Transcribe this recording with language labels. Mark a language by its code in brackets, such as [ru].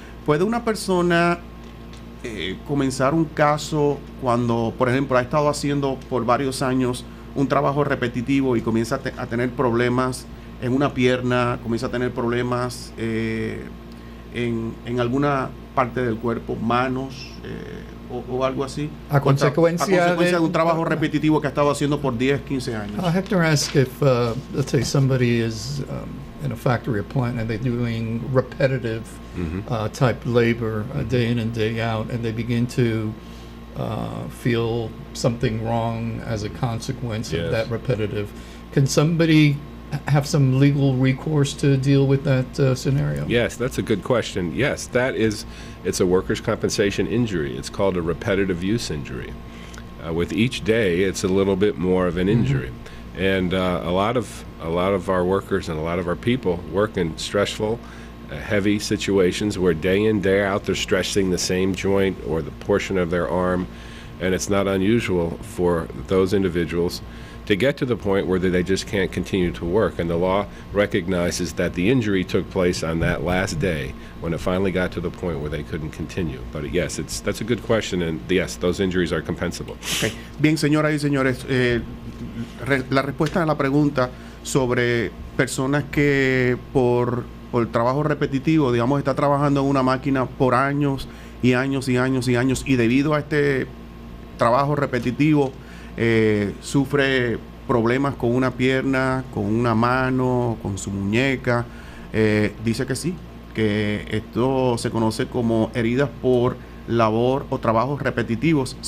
[es] ¿Puede una persona comenzar un caso cuando, por ejemplo, ha estado haciendo por varios años un trabajo repetitivo y comienza a tener problemas en una pierna, comienza a tener problemas en alguna parte del cuerpo, manos, o algo así. A consecuencia de un trabajo repetitivo que ha estado haciendo por 10, 15 años. [en] Hector asked if, let's say somebody is in a factory or plant and they're doing repetitive type labor day in and day out, and they begin to feel something wrong as a consequence of that repetitive. Can somebody have some legal recourse to deal with that scenario? Yes, that's a good question. Yes, it's a workers' compensation injury. It's called a repetitive use injury. With each day, it's a little bit more of an injury. And a lot of our workers and a lot of our people work in stressful, heavy situations where day in, day out, they're stressing the same joint or the portion of their arm. And it's not unusual for those individuals to get to the point where they just can't continue to work. And the law recognizes that the injury took place on that last day when it finally got to the point where they couldn't continue. But yes, that's a good question, and yes, those injuries are compensable. Okay. [es] Bien, señoras y señores, la respuesta a la pregunta sobre personas que por trabajo repetitivo, digamos, está trabajando en una máquina por años y años y años y años, y debido a este trabajo repetitivo sufre problemas con una pierna, con una mano, con su muñeca, dice que sí, que esto se conoce como heridas por labor o trabajos repetitivos.